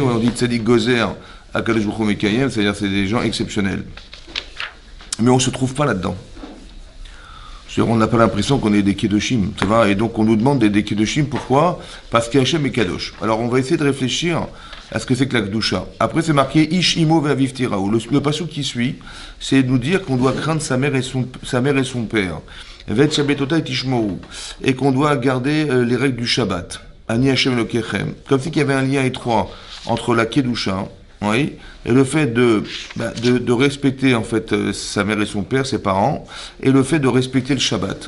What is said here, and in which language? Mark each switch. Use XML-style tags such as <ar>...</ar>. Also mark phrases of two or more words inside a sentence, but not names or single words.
<fr>On dit</fr> <he>צדיק גוזר à קדוש ברוך הוא מקיים,</he> <fr>c'est-à-dire c'est des gens exceptionnels. Mais on ne se trouve pas là-dedans. On n'a pas l'impression qu'on est des Kedoshim, ça va. Et donc on nous demande des Kedoshim, pourquoi? Parce qu'Hachem est Kadosh. Alors on va essayer de réfléchir à ce que c'est que la Kedusha. Après c'est marqué</fr> <he>איש אמו ואביו תיראו.</he> <fr>Le passage qui suit, c'est de nous dire qu'on doit craindre sa mère et son père. Et qu'on doit garder les règles du Shabbat.</fr> <he>אני ה' אלוקיכם.</he> <fr>Comme si qu'il y avait un lien étroit entre la Kedusha, oui, et le fait de respecter en fait sa mère et son père, ses parents, et le fait de respecter le Shabbat.</fr>